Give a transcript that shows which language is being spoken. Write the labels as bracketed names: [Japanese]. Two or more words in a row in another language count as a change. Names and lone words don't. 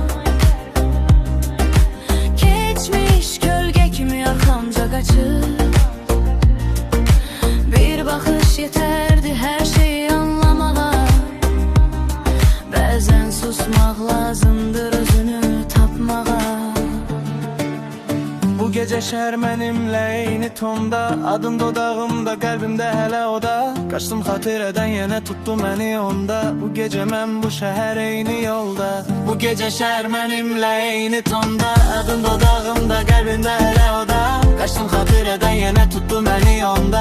[Turkish] Geçmiş gölge [Azerbaijani] kimi arxamca [Turkish] kaçır. Bir bakış yeterdi her şeyi anlamağa. Bazen susmak lazımdır özünü tapmağa. Bu gece şehir [Azerbaijani] mənimlə eyni tonda, adın dodağımda, qəlbimdə hələ oda. Qaçdım xatirədən, yenə tutdu məni onda. [Turkish] Bu gece [Azerbaijani] mən bu şehir eyni yolda. [Turkish] Bu gece şehir [Azerbaijani] mənimlə eyni tonda, adın dodağımda, qəlbimdə hələ oda. Qaçdım xatirədən, yenə tutdu məni onda.